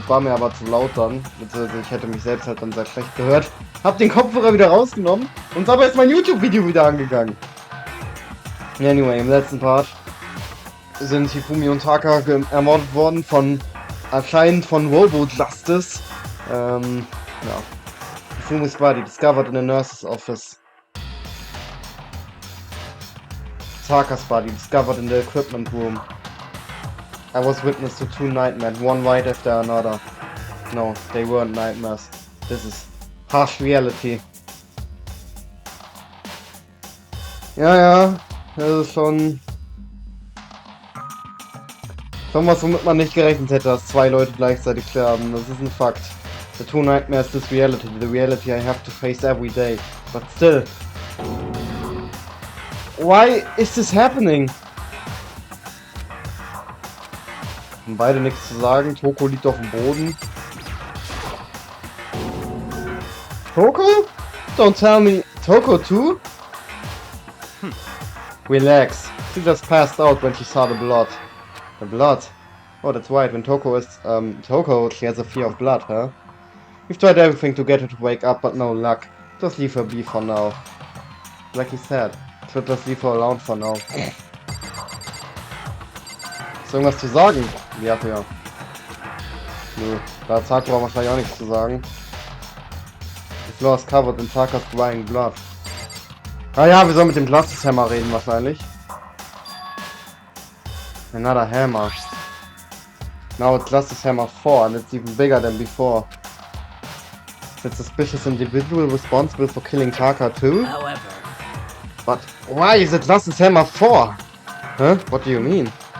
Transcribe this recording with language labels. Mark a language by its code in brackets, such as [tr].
[de] Das war mir aber zu laut dann. Beziehungsweise ich hätte mich selbst halt dann sehr schlecht gehört. Hab den Kopfhörer wieder rausgenommen und dabei ist mein YouTube-Video wieder angegangen. [en] Anyway, [de] im letzten Part sind Hifumi und Taka ermordet worden anscheinend von Robo Justice. Ja. [en] Hifumis body discovered in the nurse's office. Taka's body discovered in the equipment room. I was witness to two nightmares, one right after another. No, they weren't nightmares. This is harsh reality. [de] Ja, das ist schon was, womit man nicht gerechnet hätte, dass zwei Leute gleichzeitig sterben. Das ist ein Fakt. [en] The two nightmares, this reality, the reality I have to face every day. But still. Why is this happening? [de] Haben beide nichts zu sagen. Toko liegt auf dem Boden. [en] Toko? Don't tell me. Toko too? Relax. She just passed out when she saw the blood. The blood? Oh, that's right. When Toko is Toko, she has a fear of blood, huh? We've tried everything to get her to wake up, but no luck. Just leave her be for now. Like he said. [de] Ich würde das lieber [en] alone for now. [de] Ist irgendwas zu sagen? Ja. Nö, da hat Sakura wahrscheinlich auch nichts zu sagen. [en] The floor is covered in Takas drying blood. [de] Ah ja, wir sollen mit dem Justice Hammer reden wahrscheinlich. [en] Another hammer. Now it's Justice Hammer 4 and it's even bigger than before. It's a suspicious individual responsible for killing Taka too? However. But why is it Justice Hammer 4? Huh? What do you mean?